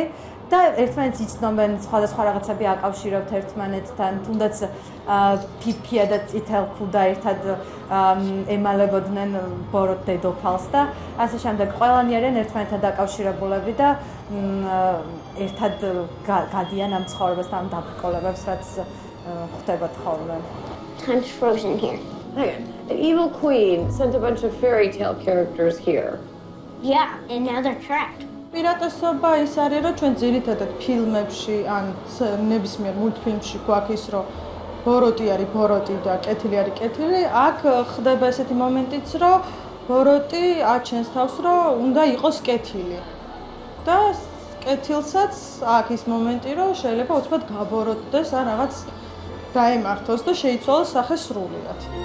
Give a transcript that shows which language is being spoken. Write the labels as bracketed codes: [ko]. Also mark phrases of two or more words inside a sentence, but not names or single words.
[ka] და ერთმანეთს იცნობენ, სხვადასხვა რაღაცები აკავშირებთ ერთმანეთთან, თუნდაც ფიფქია და წითელქუდა ერთად ემალებოდნენ ბოროტ დედოფალს და ასე შემდეგ. ყველანი არიან ერთმანეთთან დაკავშირებულები და ერთად გადიან ამ ცხოვრებას და ამ დაბრკოლებებს, რაც ხდებათ ხოლმე. [en] Time's frozen here. Hang on. The evil queen sent a bunch of fairy tale characters here. Yeah, and now they're trapped. [ka] პირატესობა ის არის, რომ ჩვენ ძირითადად ფილმებში ან ნებისმიერ მულტფილმში გვაქვს ის, რომ ბოროტი არის ბოროტი და კეთილი არის კეთილი. აქ ხდება ესეთი მომენტიც, რომ ბოროტი აჩენს თავს, რომ უნდა იყოს კეთილი. და კეთილსაც აქ ის მომენტი, რომ შეიძლება უცბად გაბოროტდეს ან რაღაც დაემართოს და შეიცვალოს სახე სრულიად.